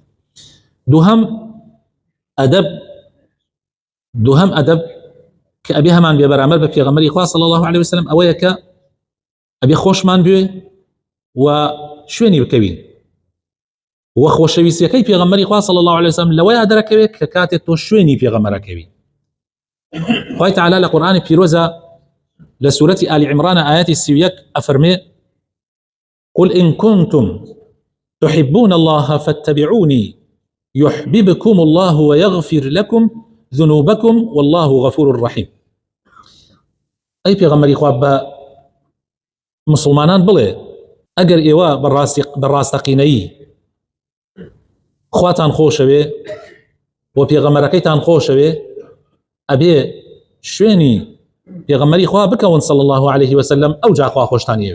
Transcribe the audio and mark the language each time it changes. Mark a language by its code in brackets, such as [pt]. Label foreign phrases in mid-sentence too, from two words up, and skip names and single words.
[ckb] دووهەم ئەدەب کە ئەبێ هەمان بێ بەرامبەر بە پێغەمبەری خوا [ar] صلی الله عليه وسلم [ckb] ئەوەیە کە ئەبێ خۆشمان بوێ و شوێنی بکەوین و خۆشەویستیەکەی پێغەمبەری خوا [ar] صلی الله عليه وسلم [ckb] لەوەیە دەرەکەوێت کە کاتێک تۆ شوێنی پێغەمبەرەکەوی. خوای تعالی لە قورئانی پیرۆزە لە سورەتی آل عمران ئاەتی 31 ئەفەرمێ [ar] قل إن كنتم تحبون الله فاتبعوني يحببكم الله ويغفر لكم ذنوبكم والله غفور رحيم. [ckb] ئەی پێغەمبەری خوا بە مسلمانان بڵێ ئەگەر ئێوە بەڕاستەقینەیی خواتان خۆشەوێ و پێغەمبەرەکەیتان خۆشەوێ، ئەبێ شوێنی پێغەمبەری خوا بکەون [ar] صلی الله عليه وسلم، [ckb] ئەو جا خوا خۆشتان ئێوێ.